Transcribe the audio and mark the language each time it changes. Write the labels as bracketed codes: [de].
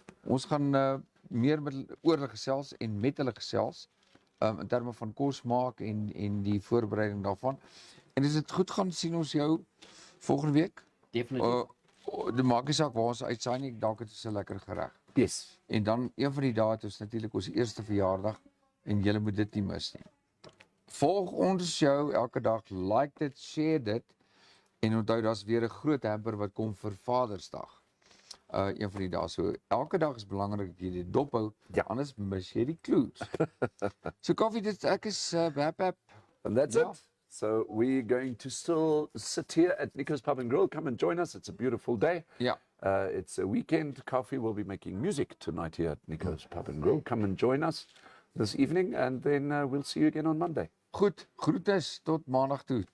[af] Ons gaan meer oor hulle gesels en met hulle gesels. In terme van kos maak en die voorbereiding daarvan. En as dit goed gaan, sien ons jou volgende week. Definitief. Die maak nie saak waar ons uitsaai nie, dalk het ons 'n lekker gereg. [en] Yes. [af] En dan een van die dae het ons natuurlik ons eerste verjaardag en julle moet dit nie mis nie. Volg ons show elke dag, like dit, share dit en onthou daar's weer 'n groot hamper wat kom vir Vadersdag. Een van die dae. So elke dag is belangrik dat jy dit dophou, anders mis jy die clues. So Kaufee, dit ek is wrap. [en] And that's Yeah. it. So we're going to still sit here at Nico's Pub and Grill. Come and join us. It's a beautiful day. [af] Ja. [en] It's a weekend. Kaufee will be making music tonight here at Nico's Pub and Grill. Come and join us this evening, and then we'll see you again on Monday. [af] Goed, groetes tot maandag toe.